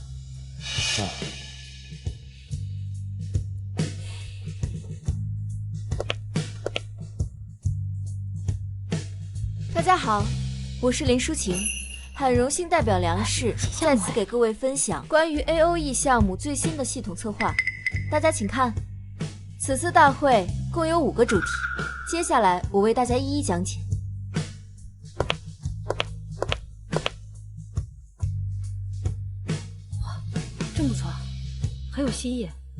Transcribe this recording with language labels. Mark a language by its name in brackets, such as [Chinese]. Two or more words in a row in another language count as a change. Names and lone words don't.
[Chinese] 大家好，我是林抒情，很榮幸代表梁氏再次給各位分享關於 AOE 項目最新的系統策劃。大家請看，此次大會共有5個主題，接下來我為大家一一講解。真不錯，很有新意。